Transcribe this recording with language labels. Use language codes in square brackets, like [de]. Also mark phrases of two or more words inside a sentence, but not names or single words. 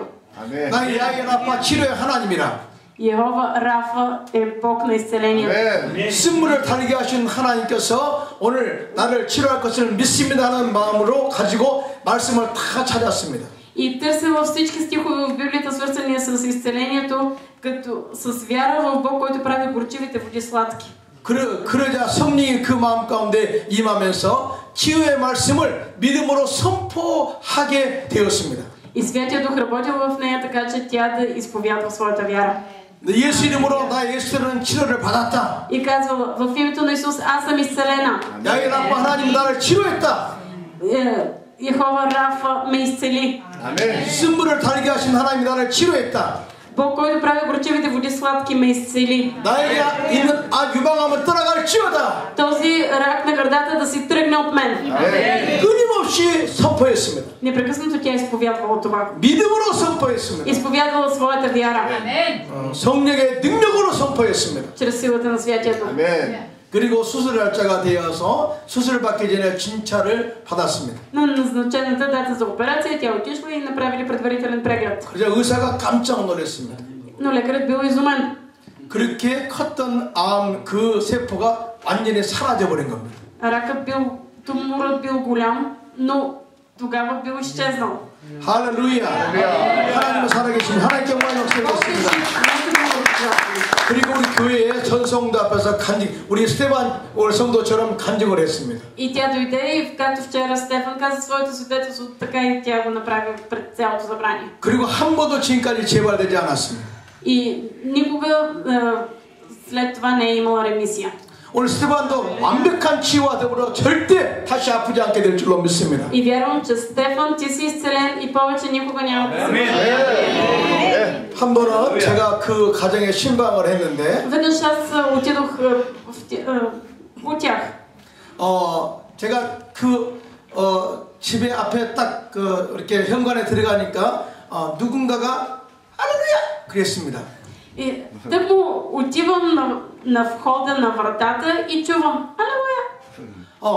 [ko] 나의 야훼 라파 치료의 하나님이라. [bg] Йехова Рафа е Бог на изцелението. [ko] 쓴물을 달게 하신 하나님께서 오늘 나를 치료할 것을 믿습니다 하는 마음으로 가지고 말씀을 다 찾았습니다. [bg] И търсила всички стихове в Библията, свързани с изцелението, като с вяра в Бог, който прави горчивите води сладки. [ko] 그러자 성령이 그 마음 가운데 임하면서 치유의 말씀을 믿음으로 선포하게 되었습니다. [bg] И Святия Дух работил в нея, така че тя да изповядва своята вяра. [ko] 예수 이름으로 나 예수는 치료를 받았다. [bg] И казвала: в името на Исус аз съм изцелена. [ko] 야훼 라파 하나님 나를 치료했다. [bg] Йехова Рафа ме изцели. [ko] 쓴물을 달게 하신 하나님이 나를 치료했다. [bg] Бог, който прави горчивите води сладки, ме изцели. [ko] 나에게 있는 유방암은 떠나갈지어다. [bg] Този рак на гърдата да си тръгне от мен. [ko] 끊임없이 선포했습니다. [bg] Непрекъснато тя изповядвала това. [ko] 믿음으로 선포했습니다. [bg] Изповядвала своята вяра. [ko] 성령의 능력으로 선포했습니다. [bg] Чрез силата на Святия Дух. [ko] 그리고 수술할 자가 되어서 수술 받기 전에 진찰을 받았습니다. [bg] На назначената дата за операция тя отишла и направили предварителен преглед. [ko] 그래서 의사가 깜짝 놀랐습니다. [bg] Но лекарът бил изумен. [ko] 그렇게 컸던 암 그 세포가 완전히 사라져 버린 겁니다. [bg] Ракът бил, туморът бил голям, но тогава бил изчезнал. [ko] 할렐루야. 하나님은 살아계신 하나님께 영광이 없어졌습니다. 그리고 우리 교회의 전성도 앞에서 간증, 우리 스테반 오늘 성도처럼 간증을 했습니다. [bg] И тя дойде и както вчера Стефан каза своето свидетелство, така и тя го направи пред цялото събрание. [ko] 그리고 한 번도 지금까지 재발되지 않았습니다. [bg] И никога след това не е имала ремисия. [ko] 오늘 스테반도 완벽한 치유와 더불어 절대 다시 아프지 않게 될 줄로 믿습니다. [bg] И вярвам, че Стефан, ти си изцелен и повече никога няма да се. [ko] 한 번은 제가 그 가정에 신방을 했는데 [bg] Веднъж аз отидох у тях. [ko] 제가 그 집에 앞에 딱 이렇게 현관에 들어가니까 누군가가 할렐루야 그랬습니다. [bg] И тък му отивам на входа на вратата и чувам 할렐루야.